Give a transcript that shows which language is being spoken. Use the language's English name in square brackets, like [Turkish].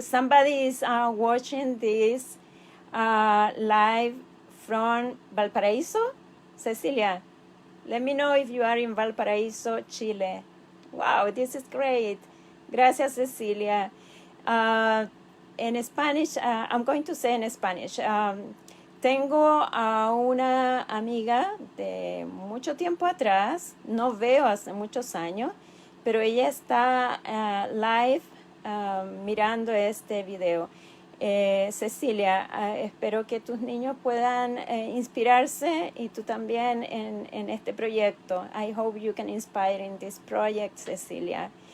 [English] Somebody is watching this live from Valparaíso. Cecilia, let me know if you are in Valparaíso, Chile. Wow, this is great. Gracias, Cecilia. En Spanish, I'm going to say in Spanish. [Spanish] Tengo a una amiga de mucho tiempo atrás, no veo hace muchos años, pero ella está live mirando este video. Cecilia, espero que tus niños puedan inspirarse y tú también en este proyecto. [English] I hope you can inspire in this project, Cecilia.